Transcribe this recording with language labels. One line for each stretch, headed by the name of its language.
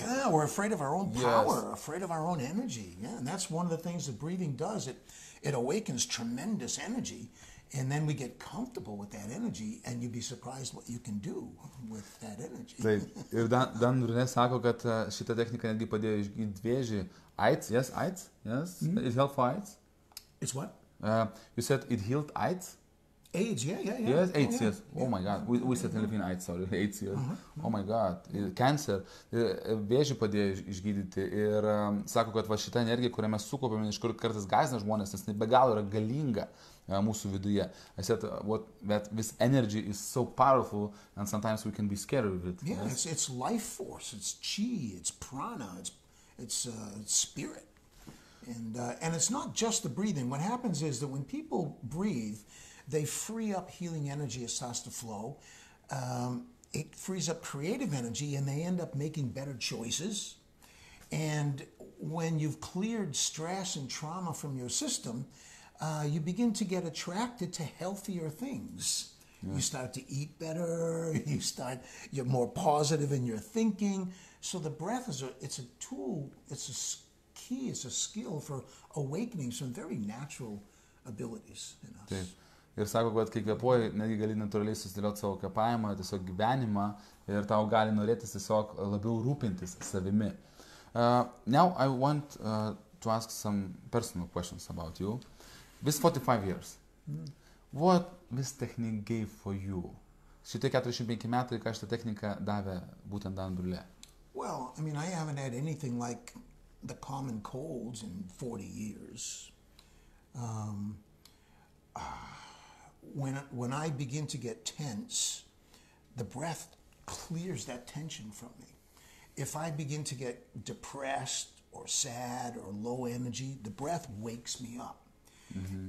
English: Yeah, we're afraid of our own power, afraid of our own energy. Yeah, and that's one of the things that breathing does. It awakens tremendous energy. And then we get comfortable with that energy, and you'd be surprised what you can do with that energy.
Lithuanian: Taip. Ir Dan Brulé sako, kad šita technika netgi padėjo išgyti vėžį.
English: AIDS, yes, AIDS, yes. It helped for AIDS. It's what? You said it healed AIDS? AIDS, yeah. Yes, AIDS, yes. Oh my God, we said Filipino AIDS, sorry, AIDS, yes. Oh my God, cancer,
Lithuanian: vėžį padėjo išgydyti ir sako, kad va šita energija, kurią mes sukaupėme, iš kur kartais gąsdina žmonės, nes be galo yra galinga mūsų viduje.
English: I said that this energy is so powerful and sometimes we can be scared of it. Yeah, yes? It's life force, it's chi, it's prana, it's spirit. And it's not just the breathing. What happens is that when people breathe, they free up healing energy, it starts to flow. It frees up creative energy, and they end up making better choices. And when you've cleared stress and trauma from your system, you begin to get attracted to healthier things. Yeah. You start to eat better, you're more positive in your thinking. So the breath it's a tool, it's a key, it's a skill for awakening some very natural abilities in us.
Lithuanian: Taip. Ir sako, kad kai kvėpuoji, netgi gali natūraliai susidėlioti savo kvėpavimą, tiesiog gyvenimą ir tau gali norėtis tiesiog labiau rūpintis savimi.
English: Now I want to ask some personal questions about you. This 45 years, what this technique gave for you?
Lithuanian: Šitie 45 metai, ką šitą techniką davė būtent Dan Brulé?
English: Well, I mean, I haven't had anything like the common colds in 40 years. When I begin to get tense, the breath clears that tension from me. If I begin to get depressed or sad or low energy, the breath wakes me up. Mm-hmm.